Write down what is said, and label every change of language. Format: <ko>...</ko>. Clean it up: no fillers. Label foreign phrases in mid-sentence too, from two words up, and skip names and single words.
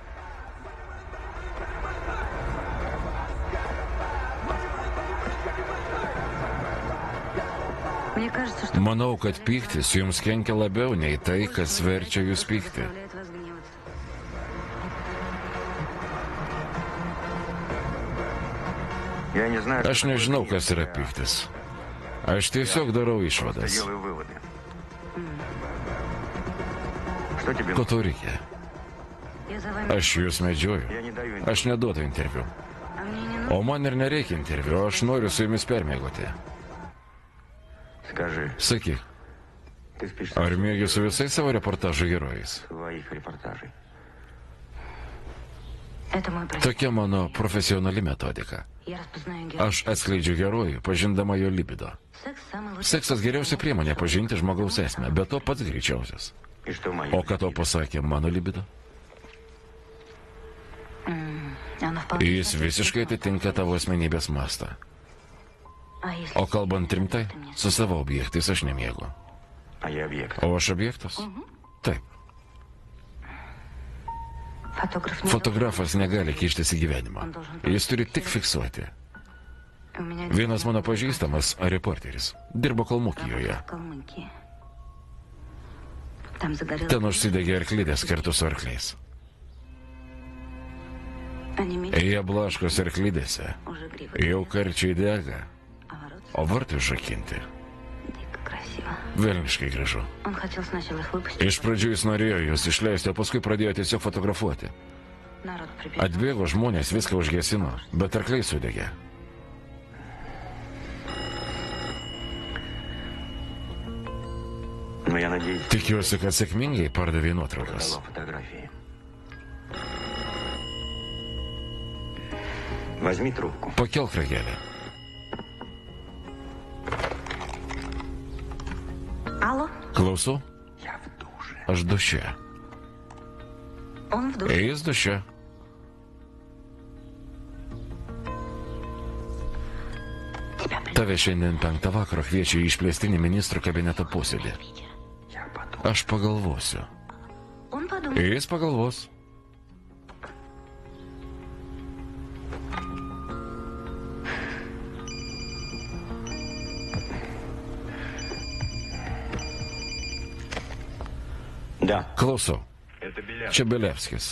<ru>Мне кажется, что...</ru> <lt>Manau, kad pyktis jums kenkia labiau nei tai, kas verčia jūs pykti.</lt> <ru>заставляет вас гневаться. Я не знаю,</ru> <lt>Aš nežinau, kas yra pyktis. Aš tiesiog darau išvadas.</lt> <ru>делаю выводы. Что тебе...</ru> <lt>Ko tau reikia?</lt> <ru>Я за вами...</ru> <lt>Aš jūs medžioju.</lt> <ru>Я не даю...</ru> <lt>Aš neduodu interviu.</lt> <ru>А мне не нужно...</ru> <lt>O man ir nereikia interviu, aš noriu su jumis permėgoti.</lt> <ru>Skажи,</ru> <lt>Sakyk,</lt> <ru>ты спишь</ru> <lt>ar mėgi su visais savo reportažų herojais?</lt> <ru>своих репортажей? Это мой профессионал.</ru> <lt>Tokia mano profesionali metodika.</lt> <ru>Я распознаю героя.</ru> <lt>Aš atskleidžiu herojų, pažindama jo libido.</lt> <ru>Секс самый лучший.</ru> <lt>Seksas geriausia priemonė pažinti žmogaus esmę, bet to pats greičiausias.</lt> <ru>И что мои...</ru> <lt>O ką tau pasakė mano libido?</lt> <ru>Она вполне...</ru> <lt>Jis visiškai atitinka tavo asmenybės mastą.</lt> <ru>А если...</ru> <lt>O kalbant rimtai, su savo objektais aš nemiegu.</lt> <ru>А я объект.</ru> <lt>O aš objektas? Taip.</lt> <ru>Фотограф не...</ru> <lt>Fotografas negali kištis į gyvenimą. Jis turi tik fiksuoti.</lt> <ru>У меня...</ru> <lt>Vienas mano pažįstamas reporteris dirbo Kalmukijoje.</lt> <ru>В Калмыкии. Там загорелся...</ru> <lt>Ten užsidegė arklidės kartu su arkliais.</lt> <ru>Они мелькают</ru> <lt>Jie blaškos arklidėse.</lt> <ru>уже гривы.</ru> <lt>Jau karčiai dega,</lt> <ru>А ворот</ru> <lt>o vartai užrakinti.</lt> <ru>дико красиво.</ru> <lt>Velniškai gražu.</lt> <ru>Он хотел сначала их выпустить.</ru> <lt>Iš pradžių jis norėjo juos išleisti, o paskui pradėjo tiesiog fotografuoti.</lt> <ru>Народ прибежал.</ru> <lt>Atbėgo žmonės, viską užgesino, bet arkliai sudegė.</lt> <ru>Но я надеюсь,</ru> <lt>Tikiuosi, kad sėkmingai pardavė nuotraukas.</lt> <ru>продала фотографии. Возьми трубку.</ru> <lt>Pakelk ragelį.</lt> <ru>Алло?</ru> <lt>Klausau,</lt> <ru>Я в душе.</ru> <lt>aš duše.</lt> <ru>Он в душе.</ru> <lt>Jis duše. Tave šiandien 5 vakaro kviečia į išplėstinį ministrų kabineto posėdį.</lt> <ru>Я подумал.</ru> <lt>Aš pagalvosiu.</lt> <ru>Он подумал.</ru> <lt>Jis pagalvos.</lt> <ru>Да.</ru> <lt>Klausau. Čia Belevskis.</lt>